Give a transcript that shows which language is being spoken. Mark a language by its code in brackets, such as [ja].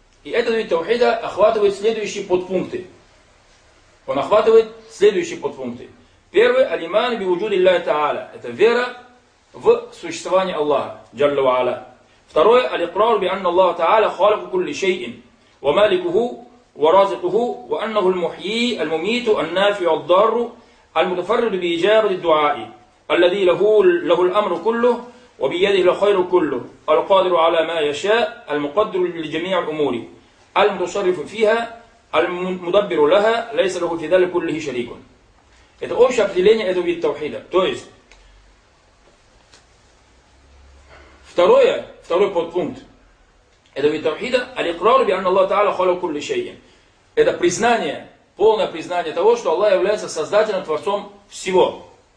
[ru] И этот вид тавхида охватывает следующие подпункты. Он охватывает следующие подпункты. Первый, [ar] алиман би вуджуди ллахи тааля. [ru] Это вера в существование Аллаха, джалла ва аля. Второе, [ar] алиқрар би анна Аллаха тааля халику кулли шейин. ومالكه ورازقه وأنه المحيي المميت النافع الضار المتفرد بإجابة الدعاء الذي له الأمر كله وبيده الخير كله القادر على ما يشاء المقدر لجميع الأمور المتصرف فيها المدبر لها ليس له في ذلك كله شريك. [ru] Это общее определение этого вида тавхида. То есть второй подпункт. Это вид тавхида, [ar] алиқрар би анна Аллаха тааля халику кулли шейин. [ru] Это признание, полное признание того, что Аллах является создателем, творцом всего.